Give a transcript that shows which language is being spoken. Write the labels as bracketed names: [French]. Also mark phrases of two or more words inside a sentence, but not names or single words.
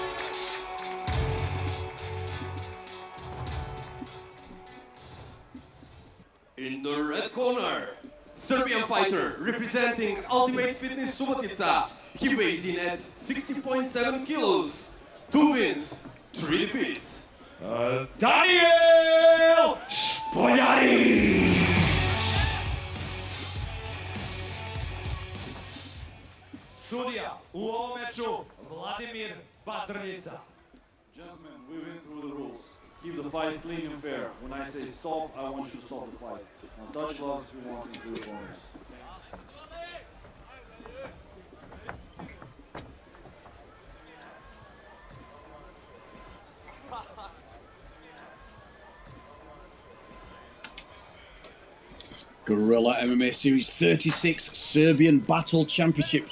[English] In the red corner, Serbian fighter representing Ultimate Fitness Subotica. He weighs in at 60.7 kilos, 2 wins, 3 defeats. Danijel Spoljaric. [Serbian] Sudija u ovom meču Vladimir Badrnica. [English] Gentlemen, we went through the rules. Keep the fight clean and fair. When I say stop, I want you to stop the fight. Now touch gloves if you want into the corners. Gorilla MMA Series 36 Serbian Battle Championships.